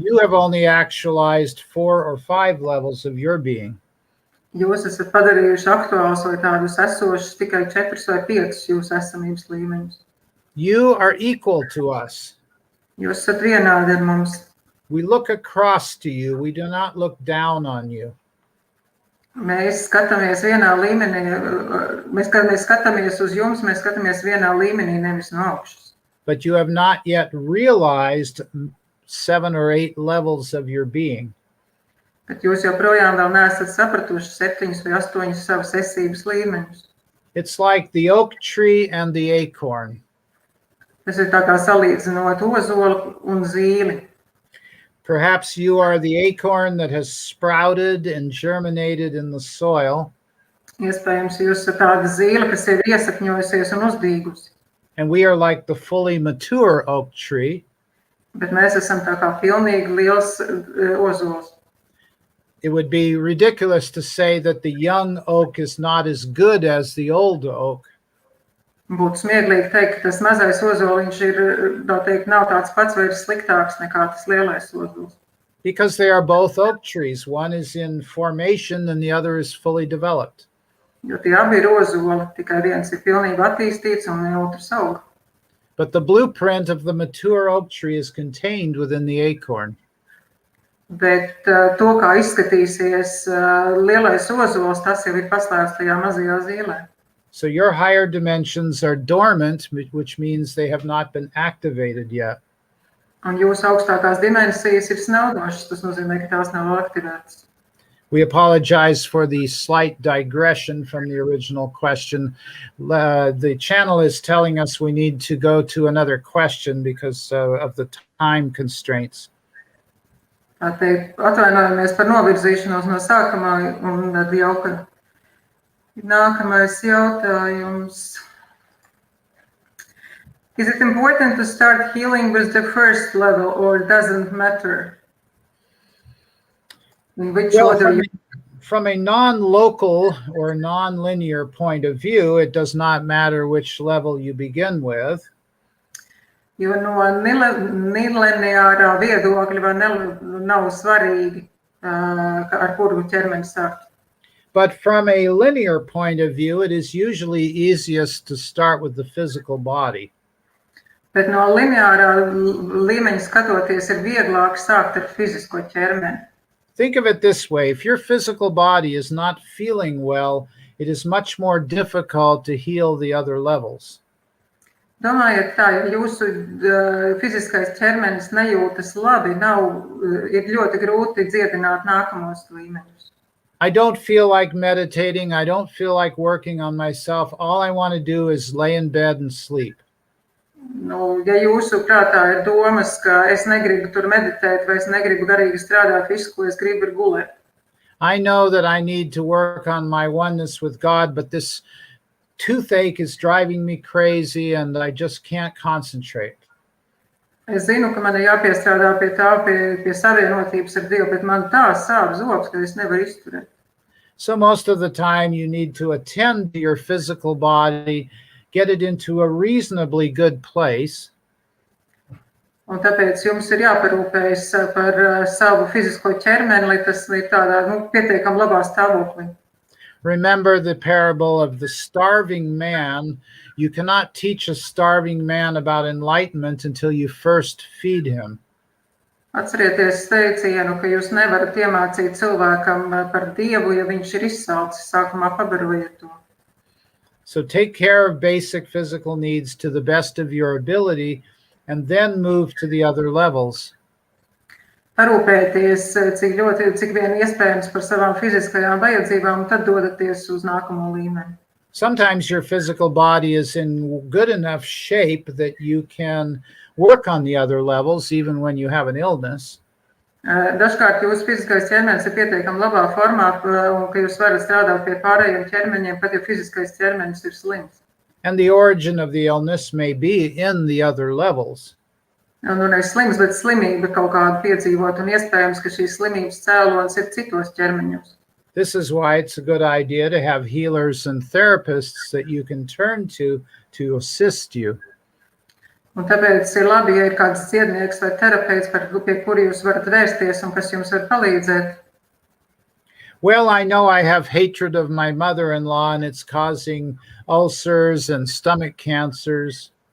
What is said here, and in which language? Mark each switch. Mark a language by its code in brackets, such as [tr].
[en] You have only actualized 4 or 5 levels of your being. [lv] Jūs esat padarījuši aktuāls vai tādus esošus tikai 4 vai 5 jūsu esamības līmeņus. [en] You are equal to us. [lv] Jūs esat vienādi ar mums. [en] We look across to you. We do not look down on you. [lv] Mēs skatāmies vienā līmenī, mēs skatāmies uz jums, mēs skatāmies vienā līmenī, nevis no augšas. [en] But you have not yet realized 7 or 8 levels of your being. [lv] Bet jūs joprojām vēl neesat sapratuši 7 vai 8 savas esības līmeņus. [en] It's like the oak tree and the acorn. [lv] Tas ir tā kā salīdzinot ozolu un zīli. [en] Perhaps you are the acorn that has sprouted and germinated in the soil. [lv] Iespējams, jūs esat tāda zīle, kas ir iesakņojusies un uzdīgusi. [en] And we are like the fully mature oak tree. [lv] Bet mēs esam tā kā pilnīgi liels ozols. [en] It would be ridiculous to say that the young oak is not as good as the old oak. [lv] Būtu smieklīgi teikt, ka tas mazais ozoliņš ir, tā teikt, nav tāds pats vai ir sliktāks nekā tas lielais ozols. [en] Because they are both oak trees. One is in formation and the other is fully developed. [lv] Jo tie abi ir ozoli, tikai viens ir pilnībā attīstīts un otrs aug. [en] But the blueprint of the mature oak tree is contained within the acorn. [lv] Bet to, kā izskatīsies lielais ozols, tas jau ir paslēpts tajā mazajā zīlē. [en] So your higher dimensions are dormant, which means they have not been activated yet. [lv] Un jūsu augstākās dimensijas ir snaudošas, tas nozīmē, ka tās nav aktivētas. [en] We apologize for the slight digression from the original question. The channel is telling us we need to go to another question because of the time constraints. [lv] Atvainojamies par novirzīšanos no sākumā, un tad jau, ka nākamais jautājums. [en] Is it important to start healing with the first level, or doesn't matter? In which order? From a non-local or non-linear point of view, it does not matter which level you begin with. [lv] Jo no nelineārā viedokļa vai nav svarīgi, ar kuru ķermeni sākt. [en] But from a linear point of view, it is usually easiest to start with the physical body. [lv] Bet no lineārā līmeņa skatoties, ir vieglāk sākt ar fizisko ķermeni. [en] Think of it this way. If your physical body is not feeling well, it is much more difficult to heal the other levels. [lv] Domājiet tā, ja jūsu fiziskais ķermenis nejūtas labi, ir ļoti grūti dziedināt nākamos līmeņus. [en] I don't feel like meditating. I don't feel like working on myself. All I want to do is lay in bed and sleep. [lv] Ja jūsu prātā ir domas, ka es negribu tur meditēt, vai es negribu garīgi strādāt, visu, ko es gribu, ir gulēt. [en] I know that I need to work on my oneness with God, but this toothache is driving me crazy and I just can't concentrate. [lv] Es zinu, ka man ir jāpiestrādā pie tā, pie savienotības ar Dievu, bet man tā sāp zobs, ka es nevaru izturēt. [en] So most of the time you need to attend to your physical body, get it into a reasonably good place. [lv] Un tāpēc jums ir jāparūpējas par savu fizisko ķermeni, lai tas ir tādā, pietiekam labā stāvoklī. [en] Remember the parable of the starving man. You cannot teach a starving man about enlightenment until you first feed him. [lv] Atcerieties teicienu, ka jūs nevarat iemācīt cilvēkam par Dievu, ja viņš ir izsalcis, sākumā pabarojiet to. [en] So take care of basic physical needs to the best of your ability and then move to the other levels. [lv] Parūpēties, cik vien iespējams par savām fiziskajām vajadzībām, un tad dodaties uz nākamo līmeni. [en] Sometimes your physical body is in good enough shape that you can work on the other levels even when you have an illness. [lv] Dažkārt jūsu fiziskais ķermenis ir pietiekami labā formā, un ka jūs varat strādāt pie pārējiem ķermeņiem, pat ja fiziskais ķermenis ir slims. [en] And the origin of the illness may be in the other levels. [lv] Un ir slims, bet slimība kaut kādu piedzīvot, un iespējams, ka šīs slimības cēlonis ir citos ķermeņos. [en] This is why it's a good idea to have healers and therapists that you can turn to assist you. [lv] Un tāpēc ir labi, ja ir kāds dziednieks vai terapeits, pie kura jūs varat vērsties un kas jums var palīdzēt. [en] Well, I know I have hatred of my mother-in-law and it's causing ulcers and stomach cancers.